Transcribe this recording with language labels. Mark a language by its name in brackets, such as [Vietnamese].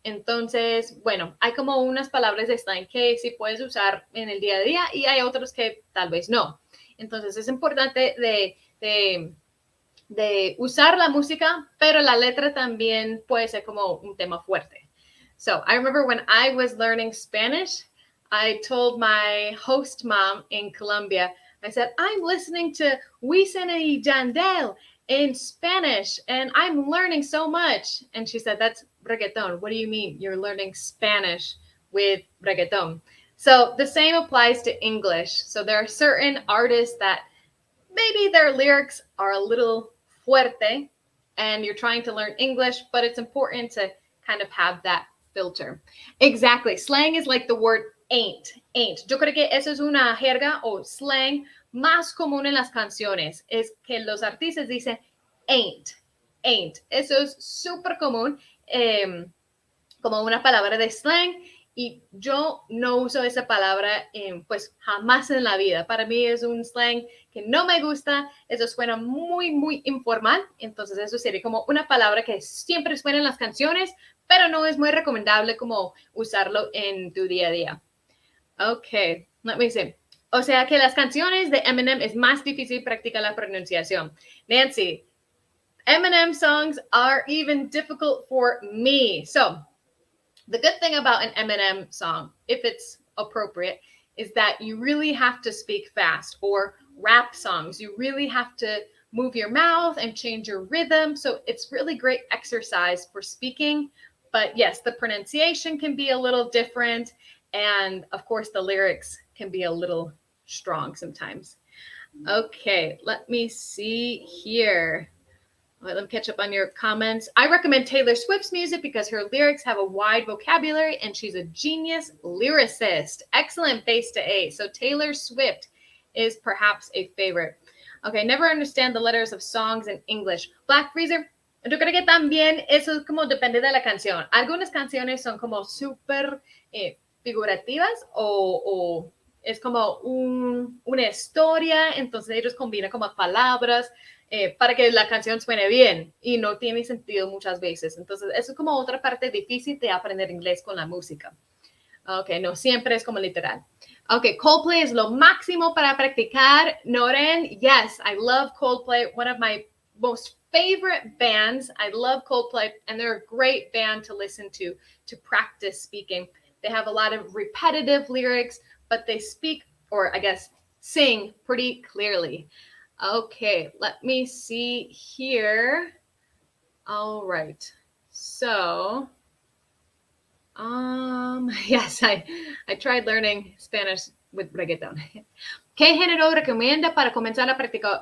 [Spanish] Entonces, bueno, hay como unas palabras de slang que sí puedes usar en el día a día y hay otros que tal vez no. Entonces, es importante de usar la música, pero la letra también puede ser como un tema fuerte. [English] So, I remember when I was learning Spanish, I told my host mom in Colombia, I said, I'm listening to Wisin y Yandel in Spanish, and I'm learning so much. And she said, that's reggaeton. What do you mean you're learning Spanish with reggaeton? So the same applies to English. So there are certain artists that maybe their lyrics are a little fuerte, and you're trying to learn English, but it's important to kind of have that filter. Exactly. Slang is like the word ain't. [Spanish] Yo creo que eso es una jerga o slang más común en las canciones. Es que los artistas dicen ain't. Eso es súper común como una palabra de slang, y yo no uso esa palabra pues jamás en la vida. Para mí es un slang que no me gusta. Eso suena muy, muy informal. Entonces eso sería como una palabra que siempre suena en las canciones, pero no es muy recomendable como usarlo en tu día a día. [English] Okay, let me see. [Spanish] O sea que las canciones de Eminem es más difícil practicar la pronunciación. [English] Nancy, Eminem songs are even difficult for me. So the good thing about an Eminem song, if it's appropriate, is that you really have to speak fast. Or rap songs, you really have to move your mouth and change your rhythm. So it's really great exercise for speaking. But yes, the pronunciation can be a little different. And of course, the lyrics can be a little strong sometimes. Okay, let me see here. Let me catch up on your comments. I recommend Taylor Swift's music because her lyrics have a wide vocabulary and she's a genius lyricist. Excellent base to A. So Taylor Swift is perhaps a favorite. Okay, never understand the letters of songs in English. [Spanish] Black Freezer, yo creo que también eso como depende de la canción. Algunas canciones son como súper figurativas o es como una historia, entonces ellos combinan como palabras para que la canción suene bien y no tiene sentido muchas veces. Entonces, eso es como otra parte difícil de aprender inglés con la música. Ok, no siempre es como literal. Ok, Coldplay es lo máximo para practicar. Noren, [English] yes, I love Coldplay. One of my most favorite bands. I love Coldplay, and they're a great band to listen to practice speaking. They have a lot of repetitive lyrics, but they speak, or I guess sing pretty clearly. Okay, let me see here. All right. So, yes, I tried learning Spanish with reggaeton. [Spanish] ¿Qué género recomienda para comenzar a practicar?